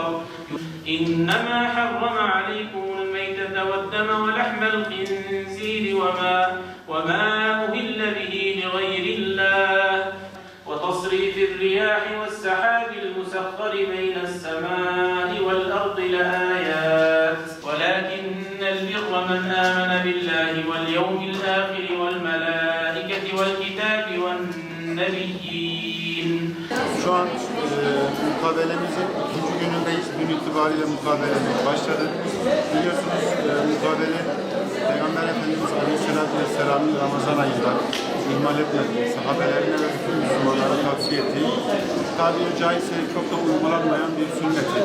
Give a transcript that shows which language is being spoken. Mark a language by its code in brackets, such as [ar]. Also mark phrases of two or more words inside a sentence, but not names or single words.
[ar] إنما حرم عليكم الميتة والدم ولحم الخنزير وما أهل به لغير الله وتصريف الرياح والسحاب المسخر بين السماء والأرض لآيات ولكن البر من آمن بالله واليوم الآخر والملائكة والكتاب والنبيين. [tr] Şu an mukabelemizin ikinci günündeyiz. Dün itibariyle mukabelemiz başladı. Biliyorsunuz mukabele Peygamber Efendimiz [ar] عليه الصلاة والسلام'ın [tr] Ramazan ayında ihmal etmediği, sahabelerine ve bütün Müslümanlara tavsiye ettiği, tabiri caizse çok da uygulanmayan bir sünneti.